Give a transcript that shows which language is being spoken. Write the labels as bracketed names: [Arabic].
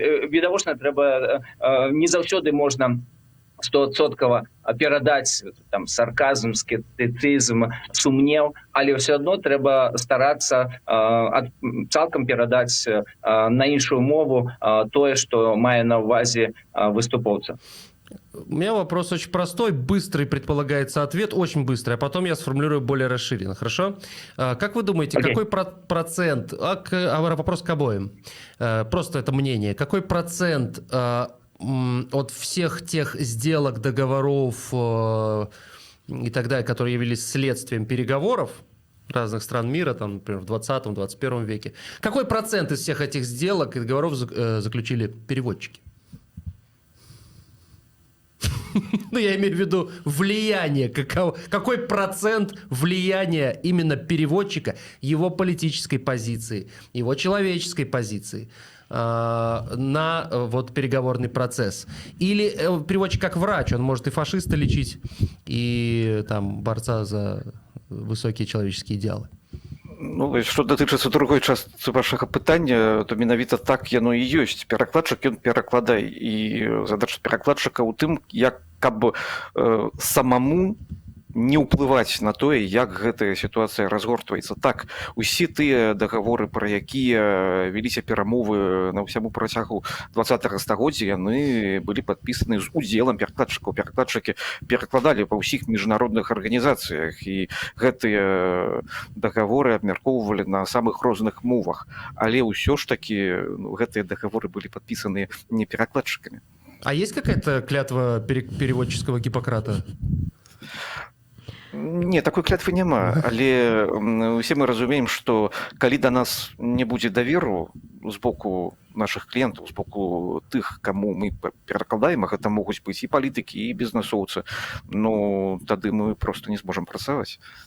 [Belarusian] відавочна трэба не заўсёды можна 100% перадаць там сарказм, скептыцызм, сумнеў, але ўсё адно трэба старацца цалкам перадаць на іншую мову тое, што мае на ўвазе выступоўца. [Russian] У меня вопрос очень простой, быстрый предполагается ответ, очень быстрый, а потом я сформулирую более расширенно, хорошо? Как вы думаете, какой процент, вопрос к обоим, просто это мнение, какой процент от всех тех сделок, договоров и так далее, которые явились следствием переговоров разных стран мира, там, например, в 20-21 веке, какой процент из всех этих сделок и договоров заключили переводчики? Ну, я имею в виду влияние. Какой процент влияния именно переводчика, его политической позиции, его человеческой позиции на вот переговорный процесс? Или переводчик как врач, он может и фашиста лечить, и там борца за высокие человеческие идеалы? [Belarusian] Ну, што датычыцца другой частцы вашага пытання, то менавіта так яно і ёсць. Перакладчык ён перакладае, і задача перакладчыка ў тым, як каб самому не ўплываць на тое, як гэтая сітуацыя разгортваецца. Так, усе тыя дагаворы, пра якія вяліся перамовы на ўсяму працягу 20-го стагоддзя, яны былі падпісаны з удзелам перакладчыкаў. Перакладчыкі перакладалі па ўсіх міжнародных арганізацыях, і гэтыя дагаворы абмяркоўвалі на самых розных мовах. Але ўсё ж такі гэтыя дагаворы былі падпісаны не перакладчыкамі. [Russian] А есть какая-то клятва переводческого Гиппократа? [Belarusian] Не, такой клятвы няма, але усе мы разумеем, што калі да нас не будзе даверу з боку нашых кліентаў, з боку тых, каму мы перакладаем, а гэта могуць быць і палітыкі, і бізнэсоўцы, ну тады мы проста не зможам працаваць.